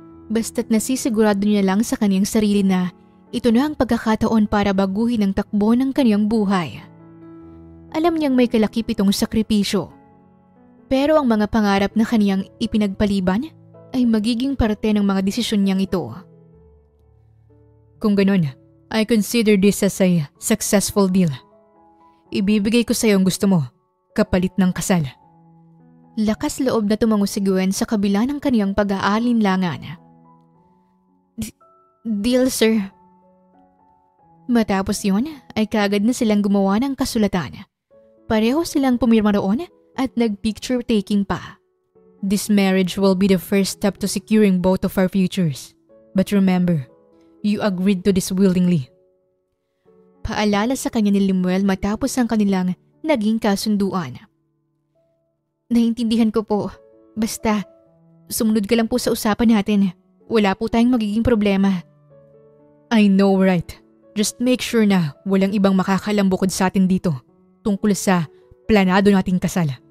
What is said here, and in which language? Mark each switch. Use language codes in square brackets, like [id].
[tl] Basta't nasisigurado niya lang sa kaniyang sarili na ito na ang pagkakataon para baguhin ang takbo ng kaniyang buhay. Alam niyang may kalakip itong sakripisyo. Pero ang mga pangarap na kaniyang ipinagpaliban ay magiging parte ng mga desisyon niyang ito. Kung ganun, [en] I consider this as a successful deal. [tl] Ibibigay ko sa iyo ang gusto mo, kapalit ng kasal. Lakas loob na tumango si Gwen sa kabila ng kaniyang pag-aalinlangan. [en] Deal, sir. [tl] Matapos yun, ay kaagad na silang gumawa ng kasulatan. Pareho silang pumirma roon at nag-picture taking pa. [en] This marriage will be the first step to securing both of our futures. But remember, you agreed to this willingly. [tl] Paalala sa kanya ni Lemuel matapos ang kanilang naging kasunduan. Naintindihan ko po. Basta, sumunod ka lang po sa usapan natin. Wala po tayong magiging problema. [en] I know, right? Just make sure [tl] na walang ibang makakalam bukod sa atin dito tungkol sa planado nating kasal.